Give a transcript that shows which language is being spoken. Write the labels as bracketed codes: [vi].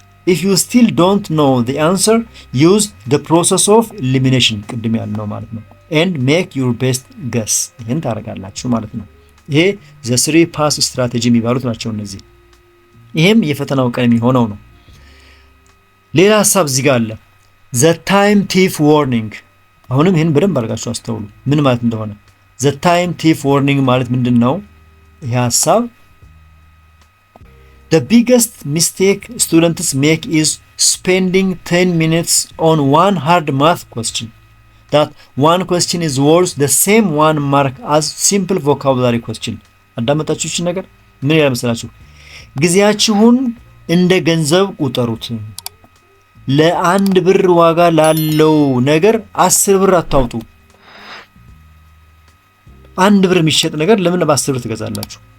[en] If you still don't know the answer, use the process of elimination [am] ቅድም ያልነው ማለት ነው [en] and make your best guess። [am] ይሄን ታደርጋላችሁ ማለት ነው። ይሄ [en] the 3 pass strategy [am] የሚባሉት ናቸው እነዚህ። ይሄም የፈተናው ቀን የሚሆነው ነው። ሌላ ሐሳብ እዚህ ጋር አለ። [en] the time thief warning። [am] አሁንም ይሄን በደንብ አድርጋችሁ አስተውሉ ምን ማለት እንደሆነ። the time thief warning ማለት ምንድነው? ይሄ ሐሳብ [en] The biggest mistake students make is spending 10 minutes on one hard math question. That one question is worth the same 1 mark as simple vocabulary question. [am] አዳመጣችሁ እቺ ነገር ምን ይላል መሰላችሁ? ጊዜያችሁን እንደ ገንዘብ ቁጠሩት። ለአንድ ብር ዋጋ ላለው ነገር 10 ብር አታውጡ። አንድ ብር የሚሸጥ ነገር ለምን በ10 ብር ትገዛላችሁ?